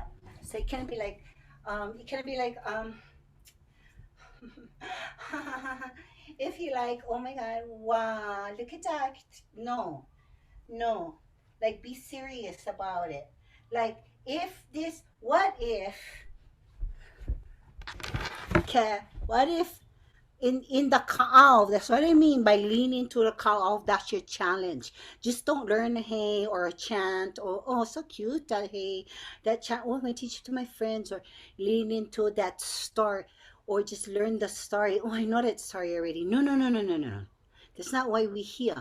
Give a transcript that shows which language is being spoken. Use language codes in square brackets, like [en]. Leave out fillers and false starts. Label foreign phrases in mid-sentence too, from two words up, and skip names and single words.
[en] So it can't be like, if you like, oh my God, wow, look at that. No, like be serious about it. Like, what if, okay, what if in the kaʻao, that's what I mean by leaning to the kaʻao, that's your challenge. Just don't learn a hey or a chant or, oh, so cute, that hey, that chant, oh, I'm going to teach it to my friends, or lean into that story, or just learn the story. Oh, I know that story already. No. That's not why we're here.